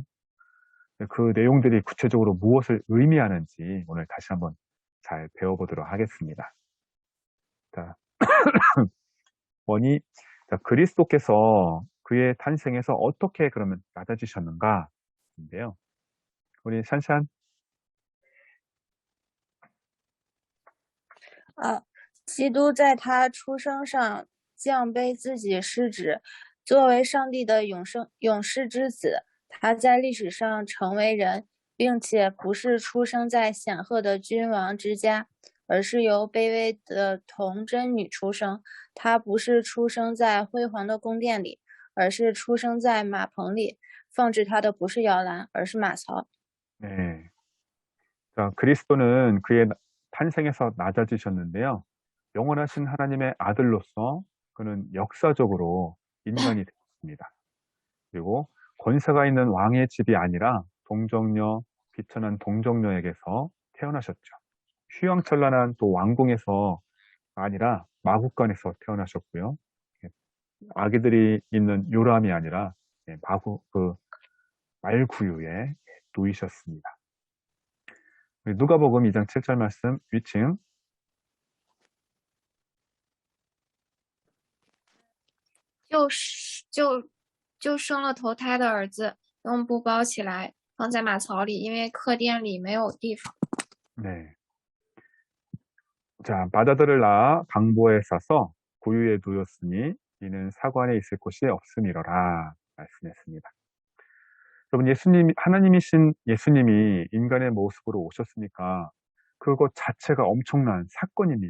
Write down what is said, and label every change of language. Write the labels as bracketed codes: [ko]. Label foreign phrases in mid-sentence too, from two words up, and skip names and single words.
[ko] 그 내용들이 구체적으로 무엇을 의미하는지 오늘 다시 한번 잘 배워보도록 하겠습니다. 자, 원이 그리스도께서 그의 탄생에서 어떻게 그러면 낮아지셨는가인데요. 우리 샨샨 [zh] 基督在他出生上降卑自己，是指作为上帝的永世之子，他在历史上成为人，并且不是出生在显赫的君王之家，而是由卑微的童贞女出生。他不是出生在辉煌的宫殿里，而是出生在马棚里。放置他的不是摇篮，而是马槽。 [ko] 네. 자, 그리스도는 그의 탄생에서 낮아지셨는데요. 영원하신 하나님의 아들로서 그는 역사적으로 인간이 되었습니다. 그리고 권세가 있는 왕의 집이 아니라 동정녀, 비천한 동정녀에게서 태어나셨죠. 휘황찬란한 또 왕궁에서 아니라 마국간에서 태어나셨고요. 아기들이 있는 요람이 아니라 말구유에 놓이셨습니다. 누가복음 2장 7절 말씀 위층 [zh] 就生了头胎的儿子，用布包起来，放在马槽里，因为客店里没有地方。 [ko] 네. 자, 맏아들을 낳아 강보에 싸서 구유에 누였으니 이는 사관에 있을 곳이 없음이러라 말씀했습니다. 여러분, 하나님이신 예수님이 인간의 모습으로 오셨으니까 그것 자체가 엄청난 사건입니다.